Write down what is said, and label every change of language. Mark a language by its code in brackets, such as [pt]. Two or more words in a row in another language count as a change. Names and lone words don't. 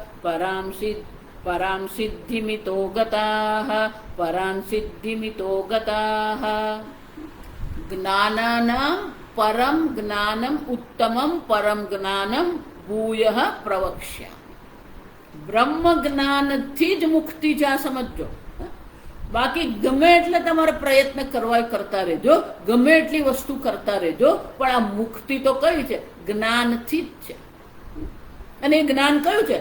[sa] परां सिद्धिमितो गताः ज्ञानानां परं ज्ञानम् उत्तमं परं ज्ञानं भूयः प्रवक्ष्यामि. [gu] બ્રહ્મ જ્ઞાનથી જ મુક્તિ છે, આ સમજો. બાકી ગમે એટલે તમારે પ્રયત્ન કરવા કરતા રહેજો, ગમે એટલી વસ્તુ કરતા રહેજો, પણ આ મુક્તિ તો કઈ છે? જ્ઞાનથી જ છે. અને એ જ્ઞાન કયું છે?